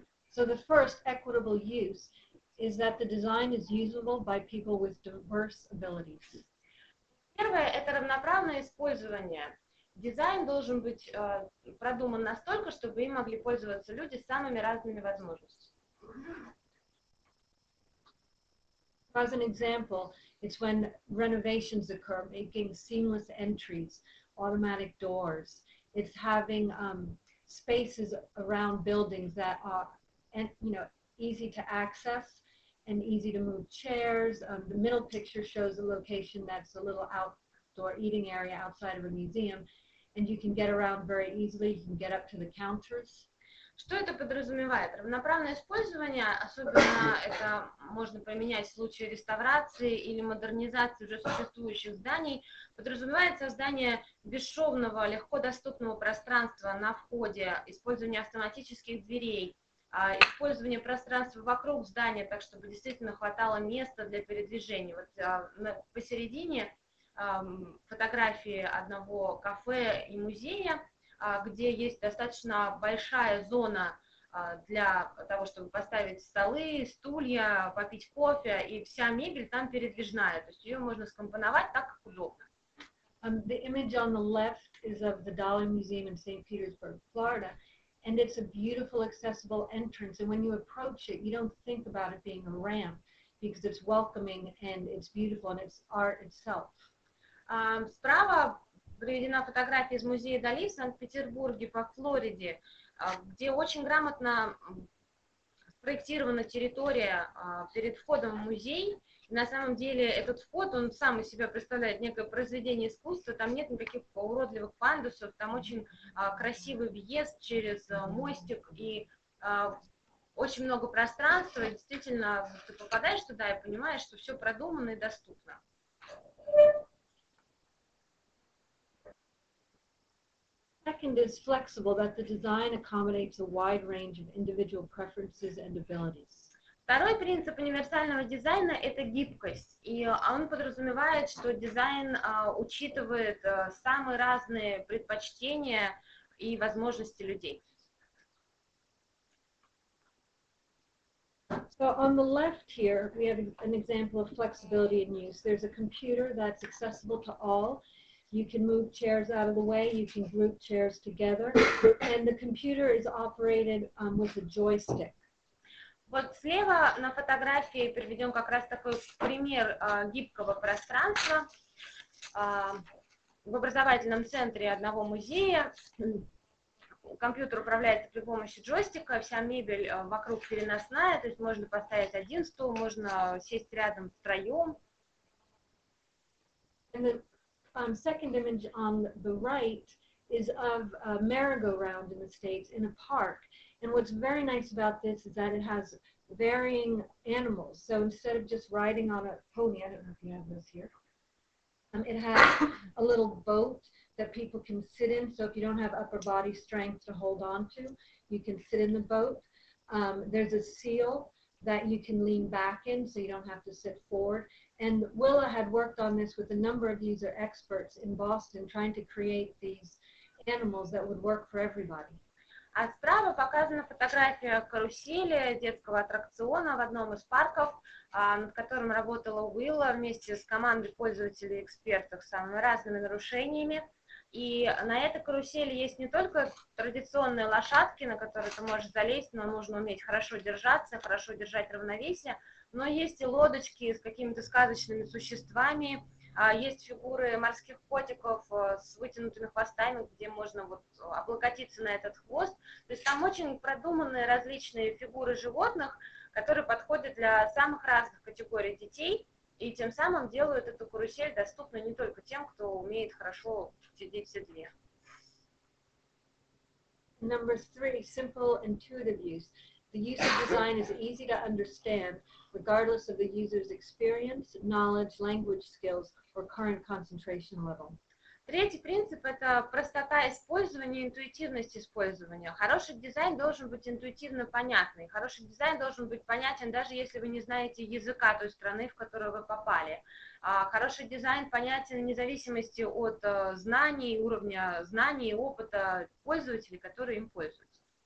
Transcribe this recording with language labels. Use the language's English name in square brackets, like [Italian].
[English] So the first equitable use is that the design is usable by people with diverse abilities. [Russian] Первое – это равноправное использование. Дизайн должен быть продуман настолько, чтобы им могли пользоваться люди с самыми разными возможностями. [English] As an example, it's when renovations occur, making seamless entries, automatic doors. It's having spaces around buildings that are, easy to access and easy to move chairs. The middle picture shows a location that's a little outdoor eating area outside of a museum, and you can get around very easily. You can get up to the counters. [Russian] Что это подразумевает? Равноправное использование, особенно это можно применять в случае реставрации или модернизации уже существующих зданий, подразумевает создание бесшовного, легко доступного пространства на входе, использование автоматических дверей, использование пространства вокруг здания, так чтобы действительно хватало места для передвижения. Вот посередине фотографии одного кафе и музея, где есть достаточно большая зона для того, чтобы поставить столы, стулья, попить кофе, и вся мебель там передвижная, то есть ее можно скомпоновать так, как удобно. [English] The image on the left is of the Dollar Museum in St. Petersburg, Florida, And it's a beautiful, accessible entrance. And when you approach it, you don't think about it being a ramp because it's welcoming and it's beautiful and it's art itself. [Russian] Справа приведена фотография из музея Дали в Санкт-Петербурге по Флориде, где очень грамотно спроектирована территория перед входом в музей. И на самом деле этот вход, он сам из себя представляет некое произведение искусства, там нет никаких уродливых пандусов, там очень красивый въезд через мостик и очень много пространства, и действительно ты попадаешь туда и понимаешь, что все продумано и доступно. [English] Second is flexible, that the design accommodates a wide range of individual preferences and abilities. [Russian] Второй принцип универсального дизайна – это гибкость, и он подразумевает, что дизайн учитывает самые разные предпочтения и возможности людей. [English] So on the left here, we have an example of flexibility in use. There's a computer that's accessible to all. You can move chairs out of the way, you can group chairs together, and the computer is operated with a joystick. [Russian] Вот слева на фотографии приведем как раз такой пример гибкого пространства в образовательном центре одного музея. Компьютер управляется при помощи джойстика, вся мебель вокруг переносная, то есть можно поставить один стул, можно сесть рядом втроем. [English] Second image on the right is of a merry-go-round in the States in a park. And what's very nice about this is that it has varying animals. So instead of just riding on a pony, I don't know if you have this here, it has a little boat that people can sit in. So if you don't have upper body strength to hold on to, you can sit in the boat. There's a seal that you can lean back in so you don't have to sit forward. And Willa had worked on this with a number of user experts in Boston, trying to create these animals that would work for everybody. [Russian] А справа показана фотография карусели, детского аттракциона в одном из парков, над которым работала Уилла вместе с командой пользователей и экспертов с самыми разными нарушениями. И на этой карусели есть не только традиционные лошадки, на которые ты можешь залезть, но нужно уметь хорошо держаться, хорошо держать равновесие, но есть и лодочки с какими-то сказочными существами, есть фигуры морских котиков с вытянутыми хвостами, где можно вот облокотиться на этот хвост. То есть там очень продуманные различные фигуры животных, которые подходят для самых разных категорий детей, и тем самым делают эту карусель доступной не только тем, кто умеет хорошо сидеть в седле. [English] Number 3, simple, intuitive use. The use of design is easy to understand, regardless of the user's experience, knowledge, language skills, or current concentration level. [Russian] Третий принцип – это простота использования, интуитивность использования. Хороший дизайн должен быть интуитивно понятный. Хороший дизайн должен быть понятен, даже если вы не знаете языка той страны, в которую вы попали. Хороший дизайн понятен вне зависимости от знаний, уровня знаний и опыта пользователей, которые им пользуются.